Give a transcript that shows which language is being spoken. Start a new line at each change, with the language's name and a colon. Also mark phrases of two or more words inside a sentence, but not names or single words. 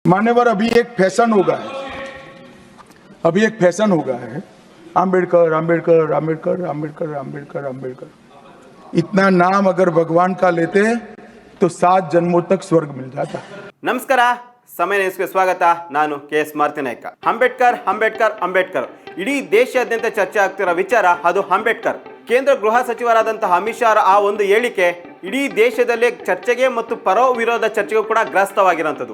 Hindi: मान्यवर, अभी एक फैशन हो गया है, अभी एक फैशन हो गया है, आम्बेडकर आम्बेडकर आम्बेडकर आम्बेडकर आम्बेडकर आम्बेडकर। इतना नाम अगर भगवान का लेते तो 7 जन्मों तक स्वर्ग मिल जाता।
Kannada: ನಮಸ್ಕಾರ ಸಮಯ ನ್ಯೂಸ್ಗೆ ಸ್ವಾಗತ. ನಾನು KS ಮಾರುತಿ ನಾಯ್ಕ. ಅಂಬೇಡ್ಕರ್ ಅಂಬೇಡ್ಕರ್ ಅಂಬೇಡ್ಕರ್ ಇಡೀ ದೇಶಾದ್ಯಂತ ಚರ್ಚೆ ಆಗ್ತಿರೋ ವಿಚಾರ ಅದು ಅಂಬೇಡ್ಕರ್. ಕೇಂದ್ರ ಗೃಹ ಸಚಿವರಾದಂತಹ ಅಮಿತ್ ಶಾ ಆ ಒಂದು ಹೇಳಿಕೆ ಇಡೀ ದೇಶದಲ್ಲಿ ಚರ್ಚೆಗೆ ಮತ್ತು ಪರೋ ವಿರೋಧ ಚರ್ಚೆಗೂ ಕೂಡ ಗ್ರಸ್ತವಾಗಿರುವಂಥದ್ದು.